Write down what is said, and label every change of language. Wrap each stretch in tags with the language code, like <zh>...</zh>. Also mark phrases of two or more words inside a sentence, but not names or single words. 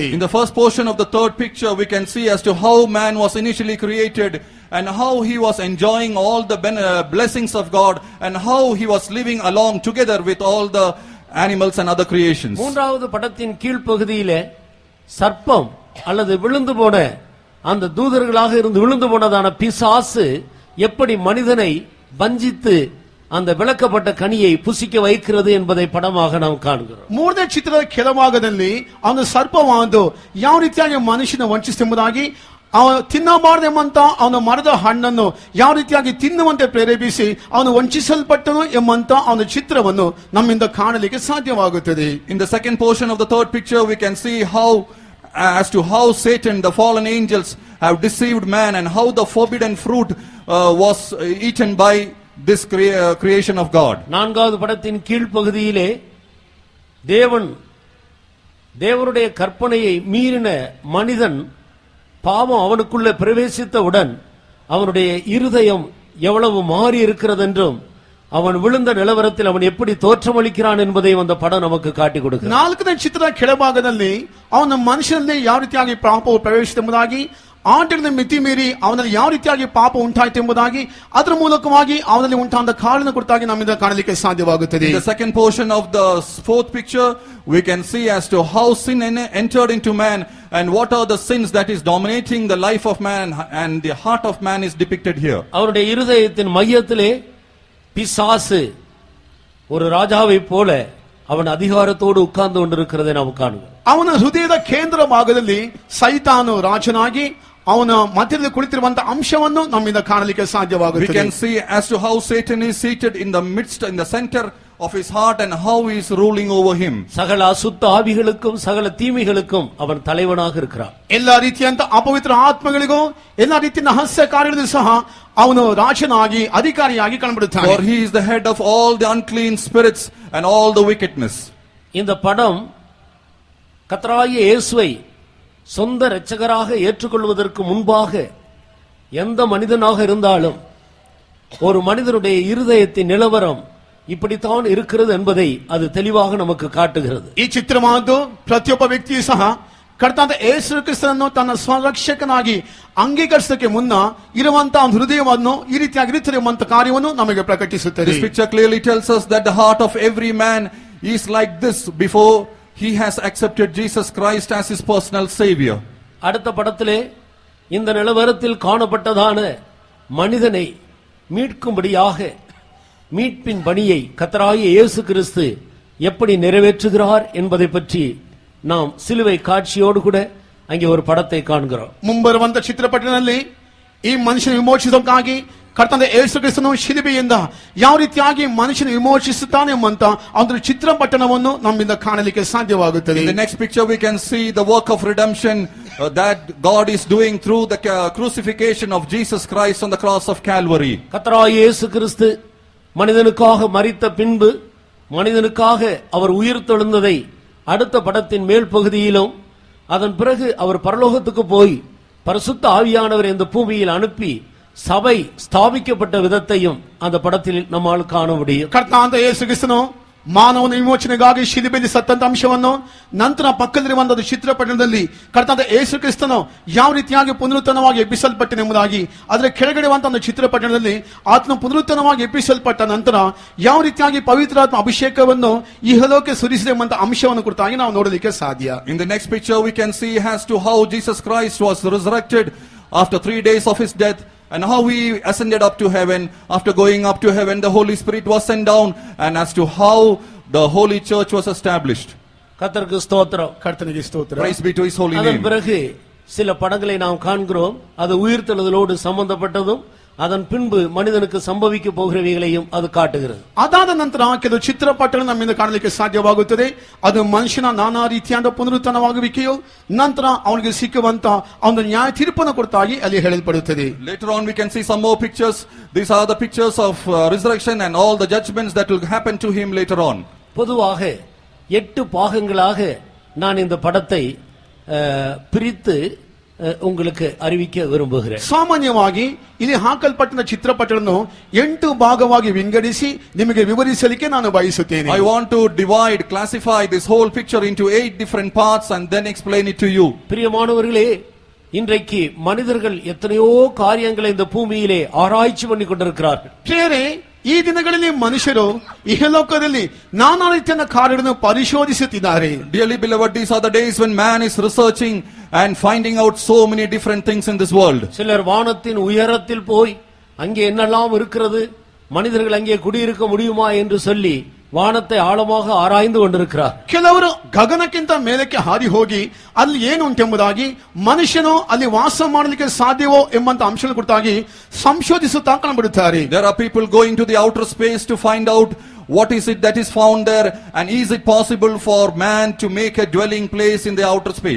<en>In the first portion of the third picture we can see as to how man was initially created and how he was enjoying all the blessings of God and how he was living along together with all the animals and other creations.</en> <ta>மூன்றாவது படத்தின் கீழ் பகுதியிலே சர்ப்பம் அல்லது விழுந்து போன அந்த தூதர்களாக இருந்து விழுந்து போனதான பிசாசு எப்படி மனிதனை வஞ்சித்து அந்த விளக்கப்பட்ட கனியை புசிக்க வைக்கிறது என்பதை படமாக நாம் ಕಾಣುகிறோம்.</ta> <kn>ಮೂರನೇ ಚಿತ್ರದ ಕೆಳಭಾಗದಲ್ಲಿ ಅವನು ಸರ್ಪವಾದು ಯಾವ ರೀತಿಯಾಗಿ ಮನುಷ್ಯನ ವಂಚಿಸುವುದಾಗಿ ಅವನು ತಿನ್ನಬಾರದೆಂಬಂತ ಅವನ ಮರದ ಹಣ್ಣನ್ನು ಯಾವ ರೀತಿಯಾಗಿ ತಿನ್ನುವಂತೆ ಪ್ರೇರೇಪಿಸಿ ಅವನು ವಂಚಿಸಲ್ಪಟ್ಟನು ಎಂಬಂತ ಅವನ ಚಿತ್ರವನ್ನು ನಮ್ಮಿಂದ ಕಾಣಲಿಕ್ಕೆ ಸಾಧ್ಯವಾಗುತ್ತದೆ.</kn> <en>In the second portion of the third picture we can see how as to how Satan, the fallen angels, have deceived man and how the forbidden fruit was eaten by this creation of God.</en> <ta>நான்காவது படத்தின் கீழ் பகுதியிலே தேவனுடைய கற்பனையை மீறின மனிதன் பாவம் அவனுக்குள்ள பிரவேசித்தவுடன் அவனுடைய இருதயம் எவ்வளவு மாறி இருக்கிறது என்றும் அவன் விழுந்த நிலவரத்தில் அவன் எப்படி தோற்றமளிக்கிறான் என்பதையும் அந்த படம் நமக்கு காட்டி கொடுக்கிறது.</ta> <kn>ನಾಲ್ಕನೇ ಚಿತ್ರದ ಕೆಳಭಾಗದಲ್ಲಿ ಅವನ ಮನುಷ್ಯನಲ್ಲಿ ಯಾವ ರೀತಿಯಾಗಿ ಪಾಪವು ಪ್ರವೇಶಿಸುವುದಾಗಿ ಆಟದ ಮಿತಿ ಮೀರಿ ಅವನಲ್ಲಿ ಯಾವ ರೀತಿಯಾಗಿ ಪಾಪ ಉಂಟಾಯಿತು ಎಂಬುದಾಗಿ ಅದರ ಮೂಲಕವಾಗಿ ಅವನಲ್ಲಿ ಉಂಟಾದ ಕಾರಣ ಕುರಿತಾಗಿ ನಮ್ಮಿಂದ ಕಾಣಲಿಕ್ಕೆ ಸಾಧ್ಯವಾಗುತ್ತದೆ.</kn> <en>In the second portion of the fourth picture, we can see as to how sin entered into man and what are the sins that is dominating the life of man, and the heart of man is depicted here.</en> <ta>அவருடைய இருதயத்தின் மையத்திலே பிசாசு ஒரு ராஜாவை போல அவன் அதிகாரத்தோடு உட்கார்ந்து கொண்டிருக்கிறதை நாம் காணுவோம்.</ta> <kn>ಅವನ ಹೃದಯದ ಕೇಂದ್ರ ಭಾಗದಲ್ಲಿ ಸೈತಾನು ರಾಜನಾಗಿ ಅವನ ಮಧ್ಯದಲ್ಲಿ ಕುಳಿತಿರುವಂತಹ ಅಂಶವನ್ನು ನಮ್ಮಿಂದ ಕಾಣಲಿಕ್ಕೆ</kn> <en>We</en> <kn>ಸಾಧ್ಯವಾಗುತ್ತದೆ.</kn> <en>can see as to how Satan is seated in the midst, in the center of his heart, and how he is ruling over him.</en> <ta>சகல அசுத்த ஆவிகளுக்கும் சகல தீமைகளுக்கும் அவன் தலைவனாக இருக்கிறான்.</ta> <kn>ಎಲ್ಲ ರೀತಿಯಂತ ಅಪವಿತ್ರ ಆತ್ಮಗಳಿಗೂ ಎಲ್ಲ ರೀತಿಯ ರಹಸ್ಯ ಕಾರ್ಯಗಳಿಗೂ ಸಹ ಅವನು ರಾಜನಾಗಿ ಅಧಿಕಾರಿಯಾಗಿ ಕಂಡುಬಿಡುತ್ತಾನೆ.</kn> <en>For he is the head of all the unclean spirits and all the wickedness.</en> <ta>இந்த படம் கர்த்தராகிய இயேசுவை சொந்த இரட்சகராக ஏற்றுக்கொள்வதற்கு முன்பாக எந்த மனிதனாக இருந்தாலும் ஒரு மனிதனுடைய இருதயத்தின் நிலவரம் இப்படித்தான் இருக்கிறது என்பதை அது தெளிவாக நமக்கு காட்டுகிறது.</ta> <kn>ಈ ಚಿತ್ರವಾದ್ದು ಪ್ರತಿಯೊಬ್ಬ ವ್ಯಕ್ತಿಯೂ ಸಹ ಕರ್ತನಾದ ಯೇಸು ಕ್ರಿಸ್ತನನ್ನು ತನ್ನ ಸ್ವರಕ್ಷಕನಾಗಿ ಅಂಗೀಕರಿಸಕ್ಕೆ ಮುನ್ನ ಇರುವಂತಹ ಹೃದಯವನ್ನು ಈ ರೀತಿಯಾಗಿ ಇರುತ್ತದೆ ಎಂಬ ಕಾರ್ಯವನ್ನು ನಮಗೆ ಪ್ರಕಟಿಸುತ್ತದೆ.</kn> <en>This picture clearly tells us that the heart of every man is like this before he has accepted Jesus Christ as his personal savior.</en> <ta>அடுத்த படத்திலே இந்த நிலவரத்தில் காணப்பட்டதான மனிதனை மீட்கும்படியாக மீட்பின் பணியை கர்த்தராகிய இயேசு கிறிஸ்து எப்படி நிறைவேற்றுகிறார் என்பதை பற்றி நாம் சிலுவை காட்சியோடு கூட அங்கே ஒரு படத்தை காண்கிறோம்.</ta> <kn>ಮುಂಬರುವಂತ ಚಿತ್ರಪಟದಲ್ಲಿ ಈ ಮನುಷ್ಯನ ವಿಮೋಚಿಸೋಕ್ಕಾಗಿ ಕರ್ತನಾದ ಯೇಸು ಕ್ರಿಸ್ತನು ಶಿಲುಬೆಯಿಂದ ಯಾವ ರೀತಿಯಾಗಿ ಮನುಷ್ಯನ ವಿಮೋಚಿಸುತ್ತಾನೆ ಎಂಬಂತ ಅದರ ಚಿತ್ರಪಟವನ್ನು ನಮ್ಮಿಂದ ಕಾಣಲಿಕ್ಕೆ ಸಾಧ್ಯವಾಗುತ್ತದೆ.</kn> <en>In the next picture we can see the work of redemption that God is doing through the crucifixion of Jesus Christ on the cross of Calvary.</en> <ta>கர்த்தராகிய இயேசு கிறிஸ்து மனிதனுக்காக மரித்த பின்பு மனிதனுக்காக அவர் உயிர்த்தெழுந்ததை அடுத்த படத்தின் மேல் பகுதியிலும் அதன் பிறகு அவர் பரலோகத்துக்கு போய் பரிசுத்த ஆவியானவர் இந்த பூமியில் அனுப்பி சபை ஸ்தாபிக்கப்பட்ட விதத்தையும் அந்த படத்தில் நம்மால் காண முடியும்.</ta> <kn>ಕರ್ತನಾದ ಯೇಸು ಕ್ರಿಸ್ತನು ಮಾನವನ ವಿಮೋಚನೆಗಾಗಿ ಶಿಲುಬೆಯಲ್ಲಿ ಸತ್ತಂತ ಅಂಶವನ್ನು ನಂತರ ಪಕ್ಕದಲ್ಲಿರುವಂತಹ ಚಿತ್ರಪಟದಲ್ಲಿ ಕರ್ತನಾದ ಯೇಸು ಕ್ರಿಸ್ತನು ಯಾವ ರೀತಿಯಾಗಿ ಪುನರುತ್ಥಾನವಾಗಿ ಎಬ್ಬಿಸಲ್ಪಟ್ಟನೆಂಬುದಾಗಿ ಅದರ ಕೆಳಗಡೆಯುವಂತಹ ಚಿತ್ರಪಟದಲ್ಲಿ ಆತನು ಪುನರುತ್ಥಾನವಾಗಿ ಎಬ್ಬಿಸಲ್ಪಟ್ಟ ನಂತರ ಯಾವ ರೀತಿಯಾಗಿ ಪವಿತ್ರಾತ್ಮ ಅಭಿಷೇಕವನ್ನು ಇಹಲೋಕಕ್ಕೆ ಸುರಿಸಿದೆ ಎಂಬ ಅಂಶವನ್ನು ಕುರಿತಾಗಿ ನಾವು ನೋಡಲಿಕ್ಕೆ ಸಾಧ್ಯ.</kn> <en>In the next picture we can see as to how Jesus Christ was resurrected after 3 days of his death, and how he ascended up to heaven. After going up to heaven, the Holy Spirit was sent down, and as to how the holy church was established.</en> <ta>கர்த்தருக்கு ஸ்தோத்திரம்.</ta> <kn>ಕರ್ತನಿಗೆ ಸ್ತೋತ್ರ.</kn> <en>Praise be to his holy</en> <ta>அதன்</ta> <en>name.</en> <ta>பிறகு சில படங்களை நாம் காண்கிறோம். அது உயிர்த்தெழுதலோடு சம்பந்தப்பட்டதும் அதன் பின்பு மனிதனுக்கு சம்பவிக்க போகிறவைகளையும் அது காட்டுகிறது.</ta> <kn>ಅದಾದ ನಂತರ ಕೆಲವು ಚಿತ್ರಪಟಗಳು ನಮ್ಮಿಂದ ಕಾಣಲಿಕ್ಕೆ ಸಾಧ್ಯವಾಗುತ್ತದೆ. ಅದು ಮನುಷ್ಯನ ನಾನಾ ರೀತಿಯಾದ ಪುನರುತ್ಥಾನವಾಗುವಿಕೆಯು ನಂತರ ಅವನಿಗೆ ಸಿಕ್ಕುವಂತ ಅವನ ನ್ಯಾಯ ತೀರ್ಪನ್ನು ಕುರಿತಾಗಿ ಅಲ್ಲಿ ಹೇಳಲ್ಪಡುತ್ತದೆ.</kn> <en>Later on we can see some more pictures. These are the pictures of resurrection and all the judgments that will happen to him later on.</en> <ta>பொதுவாக 8 பாகங்களாக நான் இந்த படத்தை பிரித்து உங்களுக்கு அறிவிக்க விரும்புகிறேன்.</ta> <kn>ಸಾಮಾನ್ಯವಾಗಿ ಇಲ್ಲಿ ಹಾಕಲ್ಪಟ್ಟ ಚಿತ್ರಪಟಗಳನ್ನು 8 ಭಾಗವಾಗಿ ವಿಂಗಡಿಸಿ ನಿಮಗೆ ವಿವರಿಸಲಿಕ್ಕೆ ನಾನು ಬಯಸುತ್ತೇನೆ.</kn> <en>I want to classify this whole picture into 8 different parts and then explain it to you.</en> <ta>பிரியமானவர்களே, இன்றைக்கு மனிதர்கள் எத்தனையோ காரியங்களை இந்த பூமியிலே ஆராய்ச்சி பண்ணி கொண்டிருக்கிறார்கள்.</ta> <kn>ಪ್ರಿಯರೇ, ಈ ದಿನಗಳಲ್ಲಿ ಮನುಷ್ಯರು ಇಹಲೋಕದಲ್ಲಿ ನಾನಾ ರೀತಿಯ ಕಾರ್ಯಗಳನ್ನು ಪರಿಶೋಧಿಸುತ್ತಿದ್ದಾರೆ.</kn> <en>Dearly beloved, these are the days when man is researching and finding out so many different things in this world.</en> <ta>சிலர் வானத்தின் உயரத்தில் போய் அங்கே என்னெல்லாம் இருக்கிறது, மனிதர்கள் அங்கே குடியிருக்க முடியுமா என்று சொல்லி வானத்தை ஆழமாக ஆராய்ந்து கொண்டிருக்கிறார்.</ta> <kn>ಕೆಲವರು ಗಗನಕ್ಕಿಂತ ಮೇಲಕ್ಕೆ ಹಾರಿ ಹೋಗಿ ಅಲ್ಲಿ ಏನು ಉಂಟೆಂಬುದಾಗಿ ಮನುಷ್ಯನು ಅಲ್ಲಿ ವಾಸ ಮಾಡಲಿಕ್ಕೆ ಸಾಧ್ಯವೋ ಎಂಬಂತ ಅಂಶದ ಕುರಿತಾಗಿ ಸಂಶೋಧಿಸುತ್ತಾ ಕಂಡುಬಿಡುತ್ತಾರೆ.</kn> <en>There are people going to the outer space to find out what is it that is found there, and is it possible for man to make a dwelling place in the outer space.</en>